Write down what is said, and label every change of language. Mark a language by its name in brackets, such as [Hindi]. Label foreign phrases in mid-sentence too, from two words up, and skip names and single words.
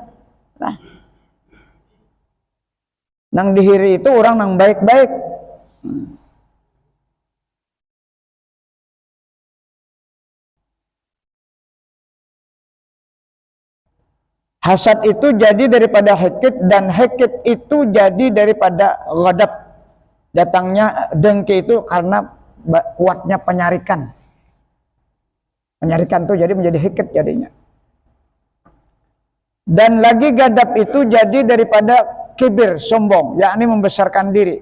[Banjar] Nah, nang dihiri itu orang nang baik-baik. [Indonesian] Hasad itu jadi daripada hikid, dan hikid itu jadi daripada ghadab. Datangnya dengki itu karena kuatnya penyarikan. Penyarikan itu jadi menjadi hikid jadinya. Dan lagi ghadab itu jadi daripada kibir, sombong, yakni membesarkan diri.